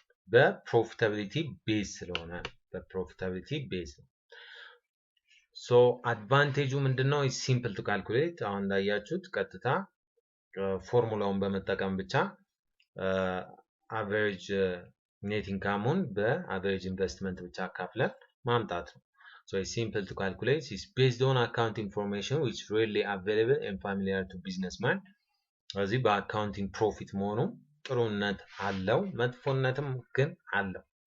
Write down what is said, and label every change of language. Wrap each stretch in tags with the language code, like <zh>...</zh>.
<am>በፕሮፊታቢሊቲ ቤዝ ስለሆነ በፕሮፊታቢሊቲ ቤዝ ነው። ሶ አድቫንቴጁ ምንድነው? ሲምፕል ቱ ካልኩሌት አሁን እንዳያችሁት ቀጥታ ፎርሙላውን በመጠቀም ብቻ አቨሬጅ ኔት ኢንካሙን በአቨሬጅ ኢንቨስትመንት ብቻ አካፍለን ማምጣት ነው።</am> <en>So it's simple to calculate. It's based on account information which is readily available and familiar to businessman.</en> <am>ስለዚህ በአካውንቲንግ ፕሮፊት መሆኑ ጥሩነት አለው መጥፎነትም ግን አለው።</am>